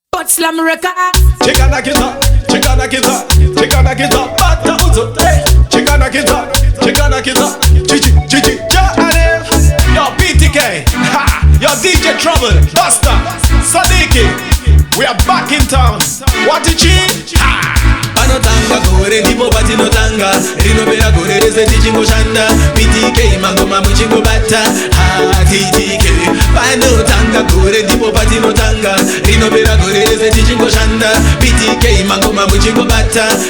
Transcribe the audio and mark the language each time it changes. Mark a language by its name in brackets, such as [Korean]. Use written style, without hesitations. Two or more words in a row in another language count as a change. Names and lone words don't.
[English] Hot Slam Record. Chicana kita, chicana kita, chicana kita, bata uzo. Chicana kita, chichi, ja. Yo BTK, ha, yo DJ Trouble, Buster, Sadiki. We are back in town. What a change, ha. [Shona] Panotanga gore ndipo patinotanga rinopera gore rese tichingoshanda BTK mangoma muchingobata TTK panotanga gore ndipo patinotanga rinopera gore rese tichingoshanda BTK mangoma muchingobata